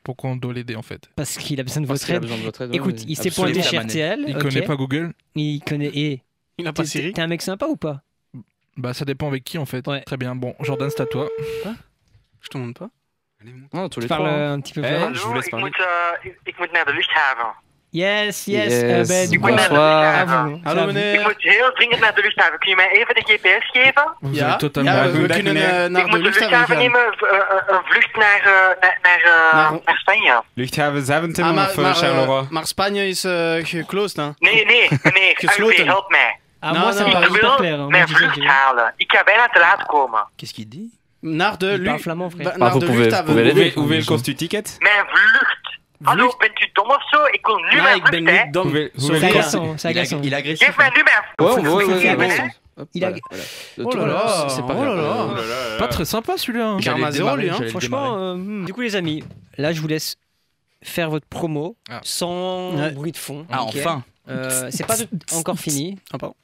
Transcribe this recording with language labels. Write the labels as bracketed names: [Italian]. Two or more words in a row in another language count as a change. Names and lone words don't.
[French] Pourquoi on doit l'aider en fait? Parce qu'il a besoin de Parce votre qu'il a aide. besoin de votre aide. Écoute, ouais, il s'est absolument. pointé La chez manette. RTL. Il ok. connaît pas Google? Il connaît. Et Il a pas Siri. t'es un mec sympa ou pas? Bah ça dépend avec qui en fait. Ouais. Très bien. Bon, Jordan, c'est à toi. Je te montre pas. Allez, monte. Non, tous Tu les parles trois. hein. un petit peu Eh, plus. je vous laisse parler. [Dutch] Ik moet naar de luchthaven. Yes. Yes. [French] Ben, du coup, Bonsoir. à vous. [Dutch] Hallo [French] À vous. [Dutch] Ik meneer. moet heel dringend naar de luchthaven. Kun je mij even de GPS geven? [French] Vous [Dutch] Ja, [French] avez totalement [Dutch] ja, [French] raison. [Dutch] we kunnen Ik naar de moet de luchthaven luchthaven gaan. nemen, een vlucht naar Spanje. Luchthaven Zaventem Ah, of Charleroi? maar Spanje is geclosed, hè? Nee, Gesloten. Alvin, help mij. Ah, [French] Non, moi, ça me non, paraît [Dutch] Ik [French] hyper [Dutch] wil [French] clair. hein. Moi, [Dutch] mijn [French] je dis [Dutch] vlucht [French] que- [Dutch] halen. Ik ga bijna te laat komen. [French] Qu'est-ce qu'il dit? [Dutch] Naar de [French] Il parle flamand, frère. [Dutch] naar [French] vous [Dutch] de [French] pouvez [Dutch] luchthaven. [French] l'aider. [Dutch] Hoeveel hoeveel kost uw ticket? Mijn vlucht. Hallo, bent u dom of zo? Ik wil nu Nee, mijn ik ben vlucht, hè. niet dom. Hoeveel [French] C'est [Dutch] Sorry. [French] agaçant. C'est agaçant. Il est agressif. [Dutch] Geef mij nu mijn [French] Ouais, [Dutch] vlucht. [French] ouais, ouais, [Dutch] Geef mij, [French] ouais, [Dutch] hè. [French] ouais. Hop, Il a- voilà, voilà. Oh là là, C'est pas oh là grave. là. Pas très sympa celui-là. hein. Karma J'allais zéro, démarrer, lui, hein. j'allais le Franchement, démarrer. du coup, les amis, là, je vous laisse faire votre promo Ah. sans Ouais. bruit de fond. Ah, ok enfin. C'est pas encore fini. Ah, pardon.